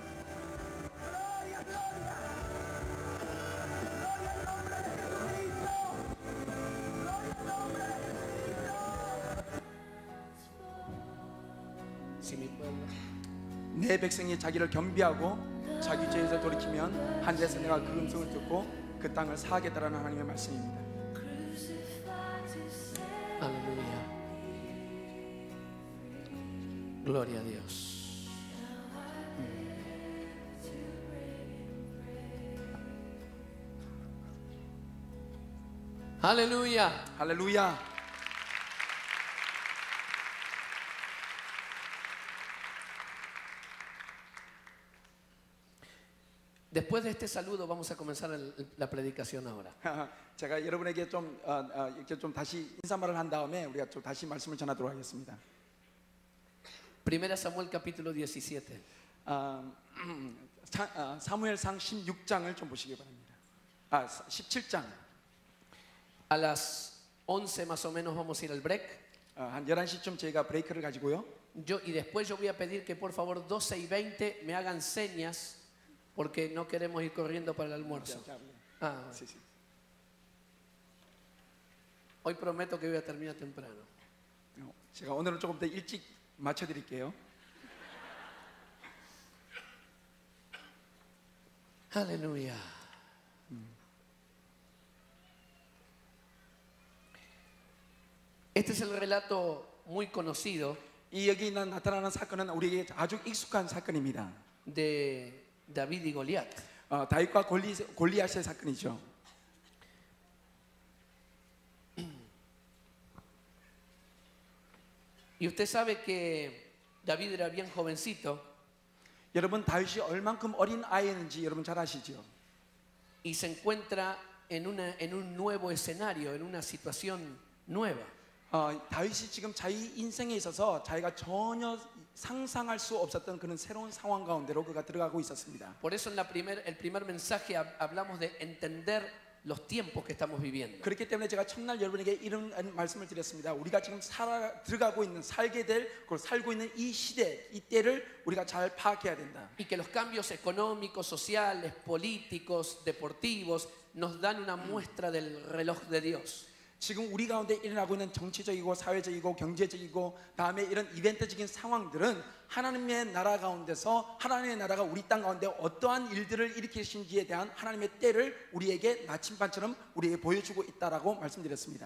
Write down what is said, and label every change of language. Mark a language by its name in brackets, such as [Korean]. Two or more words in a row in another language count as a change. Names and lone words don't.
[Korean] 내 백성이 자기를 겸비하고 자기 죄에서 돌이키면 한데서 내가 그 음성을 듣고 그 땅을 사하겠다라는 하나님의 말씀입니다. [Spanish] Aleluya. Gloria a Dios. Aleluya. [Korean] 할렐루야. [Spanish] Después de este saludo vamos a comenzar la predicación ahora. [Korean] 제가 여러분에게 이렇게 좀 다시 인사말을 한 다음에 우리가 좀 다시 말씀을 전하도록 하겠습니다. [Spanish] Primera Samuel capítulo 17. [Korean] 사무엘상 16장을 좀 보시기 바랍니다. 17장. [Spanish] A las 11 más o menos vamos a ir al break. [Korean] 한 11시쯤 저희가 브레이크를 가지고요. [Spanish] Y después yo voy a pedir que por favor 12 y 20 me hagan señas porque no queremos ir corriendo para el almuerzo. Sí, sí. Hoy prometo que voy a terminar temprano. [Korean] 제가 오늘은 조금 더 일찍 맞춰드릴게요. [Spanish] Aleluya. Este es el relato muy conocido [Korean] 이 여기 나타나는 사건은 우리에게 아주 익숙한 사건입니다. [Spanish] de David y Goliat. [Korean] 다윗과 골리앗의 사건이죠. [Spanish] Y usted sabe que David era bien jovencito [Korean] 여러분 다윗이 얼만큼 어린 아이였는지 여러분 잘 아시죠? [Spanish] y se encuentra en un nuevo escenario, en una situación nueva. [Korean] 다윗이 지금 자기 인생에 있어서 자기가 전혀 상상할 수 없었던 그런 새로운 상황 가운데로 그가 들어가고 있었습니다. [Spanish] Por eso en el primer mensaje hablamos de entender los tiempos que estamos viviendo. [Korean] 그렇기 때문에 제가 첫날 여러분에게 이런 말씀을 드렸습니다. 우리가 지금 들어가고 있는 살고 있는 이 시대, 이 때를 우리가 잘 파악해야 된다. [Spanish] Y que los cambios económicos, sociales, políticos, deportivos nos dan una muestra del reloj de Dios. [Korean] 지금 우리 가운데 일어나고 있는 정치적이고 사회적이고 경제적이고 다음에 이런 이벤트적인 상황들은 하나님의 나라 가운데서 하나님의 나라가 우리 땅 가운데 어떠한 일들을 일으키신지에 대한 하나님의 때를 우리에게 나침반처럼 우리에게 보여주고 있다라고 말씀드렸습니다.